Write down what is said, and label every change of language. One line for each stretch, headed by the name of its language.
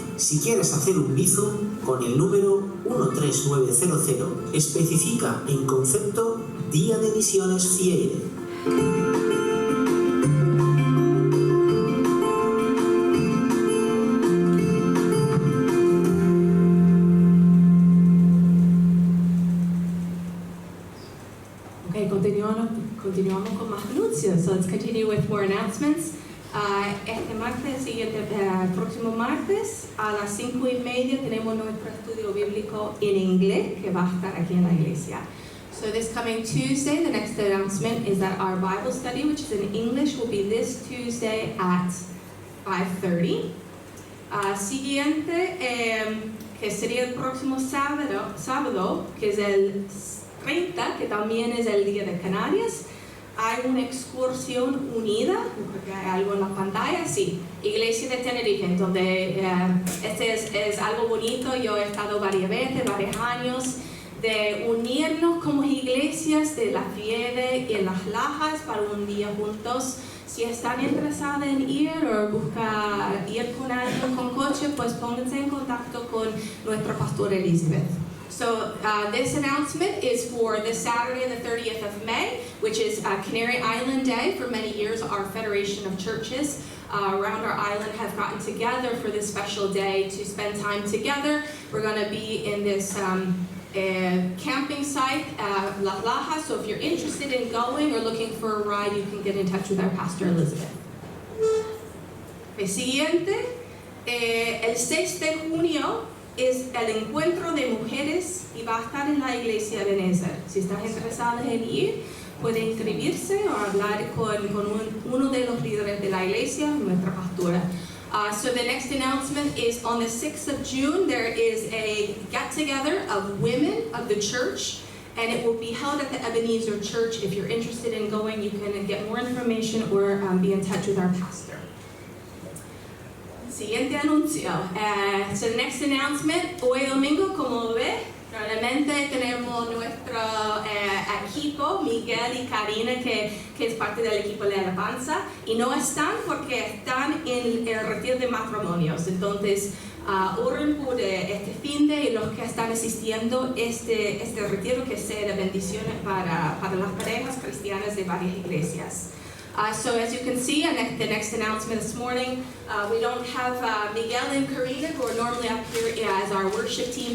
Spanish: Si quieres hacer un Bizum, con el número 13900, especifica en concepto Día de Misiones FIEIRE. Continuamos con más anuncios.
English: So let's continue with more announcements.
Spanish: Este martes, próximo martes, a las 5:30 tenemos nuestro estudio bíblico en inglés que va a estar aquí en la iglesia.
English: So this coming Tuesday, the next announcement is that our Bible study, which is in English, will be this Tuesday at 5:30.
Spanish: Siguiente, que sería el próximo sábado, que es el 30, que también es el Día de Canarias. Hay una excursión unida, porque hay algo en la pantalla, sí, Iglesia de Tenerife, donde este es algo bonito. Yo he estado varios años, de unirnos como iglesias de la Fiede y en Las Lajas para un día juntos. Si están interesados en ir o buscar ir con alguien con coche, pues pónganse en contacto con nuestra pastora Elizabeth.
English: So this announcement is for this Saturday, the 30th of May, which is Canary Island Day. For many years, our Federation of Churches around our island have gotten together for this special day to spend time together. We're going to be in this camping site, Las Lajas. So if you're interested in going or looking for a ride, you can get in touch with our pastor, Elizabeth.
Spanish: El siguiente, el 6 de junio, es el encuentro de mujeres y va a estar en la iglesia de Ebenezer. Si están interesados en ir, pueden inscribirse o hablar con uno de los líderes de la iglesia, nuestra pastora.
English: So the next announcement is on the 6th of June, there is a get-together of women of the church, and it will be held at the Ebenezer Church. If you're interested in going, you can get more information or be in touch with our pastor.
Spanish: Siguiente anuncio.
English: So the next announcement,
Spanish: hoy domingo, como ve, probablemente tenemos nuestro equipo, Miguel y Karina, que es parte del equipo de alabanza, y no están porque están en el retiro de matrimonios. Entonces, oren por este fin de y los que están asistiendo este retiro, que sea de bendiciones para las parejas cristianas de varias iglesias.
English: So as you can see, the next announcement this morning, we don't have Miguel and Karina, who are normally up here as our worship team.